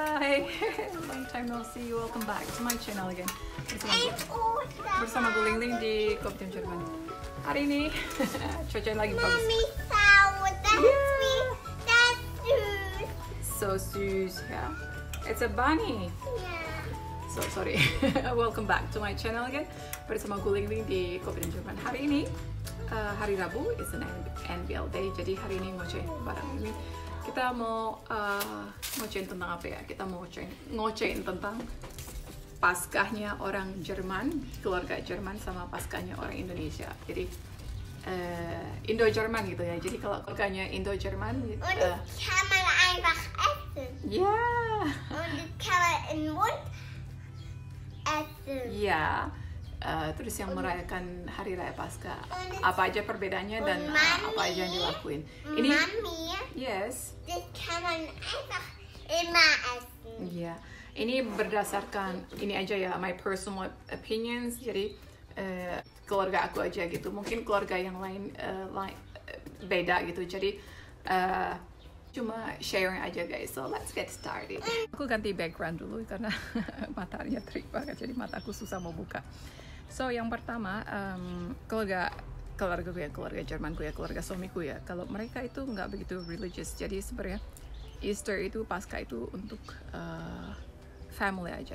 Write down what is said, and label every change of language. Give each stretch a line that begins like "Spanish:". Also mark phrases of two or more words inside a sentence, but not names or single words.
English: Hai, long time no see. Welcome back to my channel again.
Indonesian: Bersama gue Ling Ling di Koptium Jerman. Hari ini cuaca lagi bagus.
German: So süß,
English: yeah. It's a bunny. So sorry. Welcome back to my channel again.
Indonesian: Bersama gue Ling Ling di Koptium Jerman. Hari ini hari Rabu
English: is an NBL day.
Indonesian: Jadi hari ini ngoceh bareng ini. Kita mau ngocehin tentang apa ya? Kita mau ngocehin tentang Paskahnya orang Jerman, keluarga Jerman sama Paskahnya orang Indonesia. Jadi Indo-Jerman gitu ya. Jadi kalau keluarganya Indo-Jerman
German: Und das kann man einfach essen.
Indonesian: ya.
German: Und das kann man in den Mund essen.
Indonesian: Ya. Terus yang merayakan Hari Raya Paskah, apa aja perbedaannya dan apa aja yang dilakuin. Ini Mami,
English: yes.
German: das kann man einfach immer essen.
Indonesian: Iya, ini berdasarkan ini aja ya,
English: my personal opinions.
Indonesian: Jadi keluarga aku aja gitu. Mungkin keluarga yang lain beda gitu. Jadi cuma sharing aja guys.
English: So let's get started.
Indonesian: Aku ganti background dulu karena matanya terik banget. Jadi mataku susah mau buka. So yang pertama keluarga gue ya, keluarga Jermanku ya, keluarga suamiku ya. Kalau mereka itu nggak begitu religious. Jadi sebenarnya Easter itu, Paskah itu untuk family aja.